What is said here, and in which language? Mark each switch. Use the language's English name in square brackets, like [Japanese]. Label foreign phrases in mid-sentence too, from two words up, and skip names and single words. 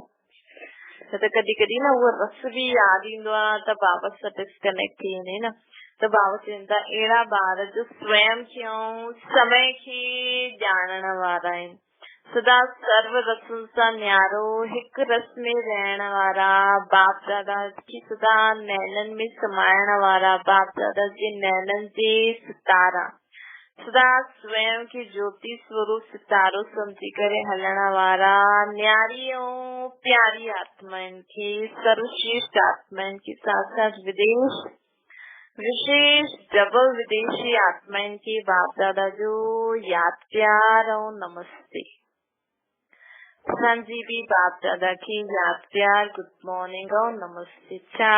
[Sindhi] त कॾहिं कॾहिं न उहो रस भी याद ईंदो आहे त बाबा सां डिस्कनेक्ट थी वञे न। त बाबा चवनि था अहिड़ा ॿार जो स्वयं खे समय खे ॼाणण वारा आहिनि सदा सर्व रसुनि सां न्यारो हिकु रस में रहण वारा बाप दादा की सदा नैनन में समाइण वारा बाप दादा जे नैनन जे सितारा सदा स्वयं के ज्योति स्वरूप सितारो समझी करे हलण वारा न्यारी ऐं प्यारी आत्माउनि खे सर्वश्रेष्ठ आत्माउनि [Hindi] के साथ साथ [Sindhi] विशेष डबल विदेशी आत्माउनि के बाप दादा जो याद प्यार और नमस्ते। असांजी भी बाप दादा की याद प्यार [English] good morning [Sindhi] और नमस्ते।